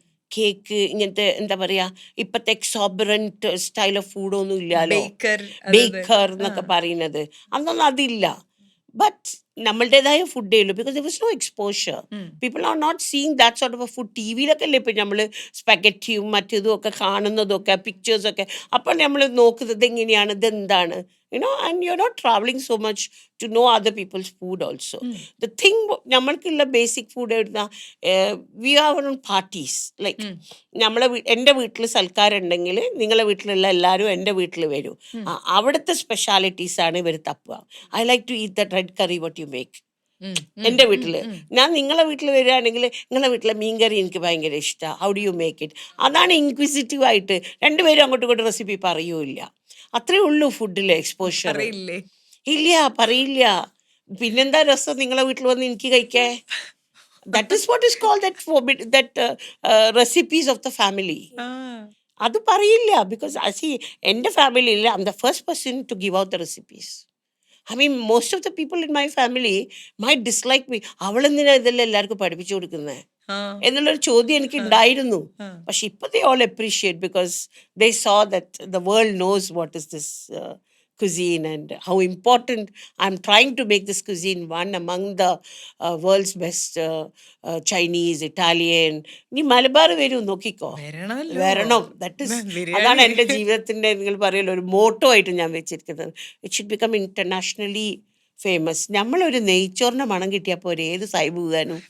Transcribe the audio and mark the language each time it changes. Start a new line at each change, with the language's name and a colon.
Malayalam: Cake ഇങ്ങനത്തെ എന്താ പറയാ, ഇപ്പത്തെ എക്സോബറന്റ് സ്റ്റൈൽ ഓഫ് ഫുഡൊന്നും ഇല്ലല്ലോ, ബേക്കർ എന്നൊക്കെ പറയുന്നത്. അന്നൊന്നും അതില്ല.
English: but
Malayalam: നമ്മളുടേതായ ഫുഡേ ഉള്ളൂ,
English: Because there was no exposure. People are not seeing that sort of a food.
Malayalam: T വിയിലൊക്കെ അല്ലേ ഇപ്പം നമ്മൾ സ്പെഗറ്റിയും മറ്റേതും ഒക്കെ കാണുന്നതൊക്കെ, പിക്ചേഴ്സൊക്കെ. അപ്പോൾ നമ്മൾ നോക്കുന്നത് എങ്ങനെയാണ്, ഇതെന്താണ്,
English: and you're not traveling so much to know other people's food also. The thing,
Malayalam: നമ്മൾക്കുള്ള basic food എഴുതുന്ന
English: We are on parties.
Malayalam: Like എൻ്റെ വീട്ടിൽ സൽക്കാരുണ്ടെങ്കിൽ നിങ്ങളെ വീട്ടിലുള്ള എല്ലാവരും എൻ്റെ വീട്ടിൽ വരും. അവിടുത്തെ സ്പെഷ്യാലിറ്റീസാണ് ഇവർ തപ്പുക.
English: I like to eat the red curry what you make.
Malayalam: എൻ്റെ വീട്ടിൽ ഞാൻ നിങ്ങളെ വീട്ടിൽ വരികയാണെങ്കിൽ നിങ്ങളെ വീട്ടിലെ മീൻകറി എനിക്ക് ഭയങ്കര ഇഷ്ടമാണ്,
English: How do you make it.
Malayalam: അതാണ് ഇൻക്വിസിറ്റീവ് ആയിട്ട് രണ്ടുപേരും അങ്ങോട്ടും ഇങ്ങോട്ടും റെസിപ്പി പറയൂല്ല. അത്രേ ഉള്ളൂ ഫുഡിൽ എക്സ്പോഷർ. ഇല്ല, പറയില്ല. പിന്നെന്താ രസം നിങ്ങളെ വീട്ടിൽ വന്ന് എനിക്ക് കഴിക്കേ.
English: That is what is called that recipes of the family.
Malayalam: അത് പറയില്ല.
English: Because എൻ്റെ ഫാമിലിയിൽ I am the first person to give out the recipes. I mean, most of the people in my family might dislike me.
Malayalam: അവളെന്തിനാ ഇതെല്ലാം എല്ലാവർക്കും പഠിപ്പിച്ചു കൊടുക്കുന്നത് എന്നുള്ളൊരു ചോദ്യം എനിക്ക് ഉണ്ടായിരുന്നു. പക്ഷെ ഇപ്പൊ
English: they all appreciate because they saw that the world knows what is this cuisine and how important I'm trying to make this cuisine one among the world's best Chinese, Italian.
Malayalam: നീ മലബാർ വരൂ, നോക്കിക്കോ, വരണം. അതാണ് എൻ്റെ ജീവിതത്തിൻ്റെ നിങ്ങൾ പറയല്ലോ ഒരു മോട്ടോ ആയിട്ട് ഞാൻ വെച്ചിരിക്കുന്നത്.
English: It should become internationally famous.
Malayalam: നമ്മളൊരു നെയ്ച്ചോറിൻ്റെ മണം കിട്ടിയാൽ പോരെ ഏത് സായിബ് പോകാനും.